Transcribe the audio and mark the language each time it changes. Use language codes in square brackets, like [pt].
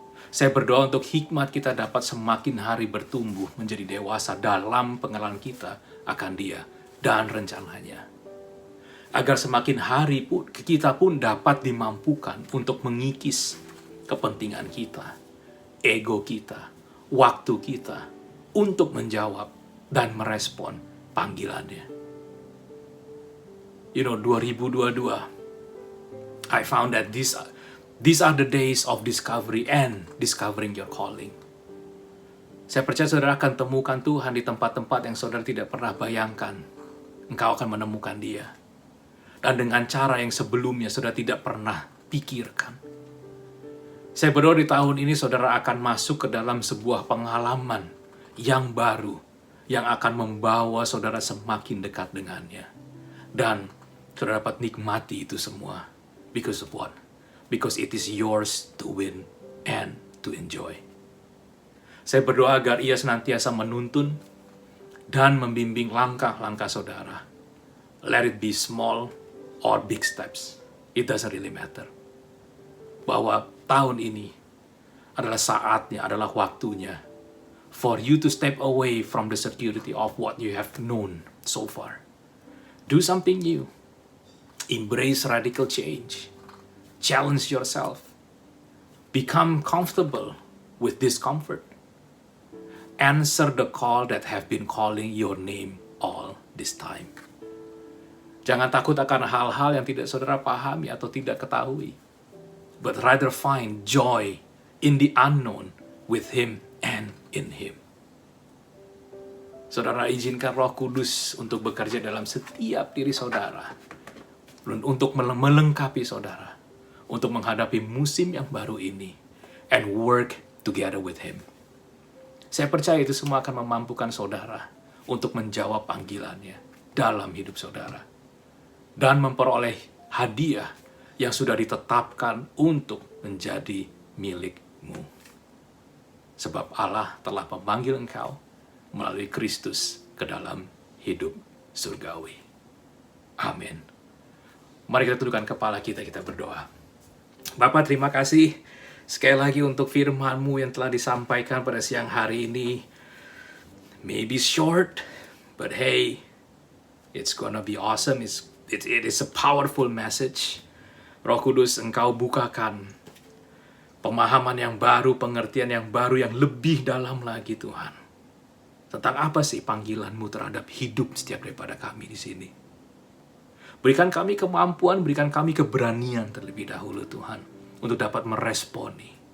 [id] Saya berdoa untuk hikmat kita dapat semakin hari bertumbuh menjadi dewasa dalam pengenalan kita akan Dia dan rencananya. Agar semakin hari pun kita pun dapat dimampukan untuk mengikis kepentingan kita, ego kita, waktu kita untuk menjawab dan merespon panggilannya. [en] 2022, I found that these are the days of discovery and discovering your calling. [id] Saya percaya saudara akan temukan Tuhan di tempat-tempat yang saudara tidak pernah bayangkan. Engkau akan menemukan Dia. Dan dengan cara yang sebelumnya saudara tidak pernah pikirkan. Saya berdoa di tahun ini saudara akan masuk ke dalam sebuah pengalaman yang baru, yang akan membawa saudara semakin dekat dengannya. Dan saudara dapat nikmati itu semua. [en] Because of what? Because it is yours to win and to enjoy. [id] Saya berdoa agar Ia senantiasa menuntun dan membimbing langkah-langkah saudara. [en] Let it be small or big steps. It doesn't really matter. [id] Bahwa tahun ini adalah saatnya, adalah waktunya [en] for you to step away from the security of what you have known so far. Do something new. Embrace radical change. Challenge yourself. Become comfortable with discomfort. Answer the call that have been calling your name all this time. [id] Jangan takut akan hal-hal yang tidak saudara pahami atau tidak ketahui. [en] But rather find joy in the unknown with Him and in Him. [id] Saudara, izinkan Roh Kudus untuk bekerja dalam setiap diri saudara. Untuk melengkapi saudara. Untuk menghadapi musim yang baru ini. [en] And work together with Him. [id] Saya percaya itu semua akan memampukan saudara untuk menjawab panggilannya dalam hidup saudara. Dan memperoleh hadiah yang sudah ditetapkan untuk menjadi milikmu. Sebab Allah telah memanggil engkau melalui Kristus ke dalam hidup surgawi. Amin. Mari kita tundukkan kepala kita berdoa. Bapa, terima kasih sekali lagi untuk firman-Mu yang telah disampaikan pada siang hari ini. [en] Maybe short, but hey, it's gonna be awesome. It is a powerful message. [id] Roh Kudus, Engkau bukakan pemahaman yang baru, pengertian yang baru, yang lebih dalam lagi Tuhan. Tentang apa sih panggilan-Mu terhadap hidup setiap daripada kami di sini. Berikan kami kemampuan, berikan kami keberanian terlebih dahulu Tuhan, untuk dapat meresponi.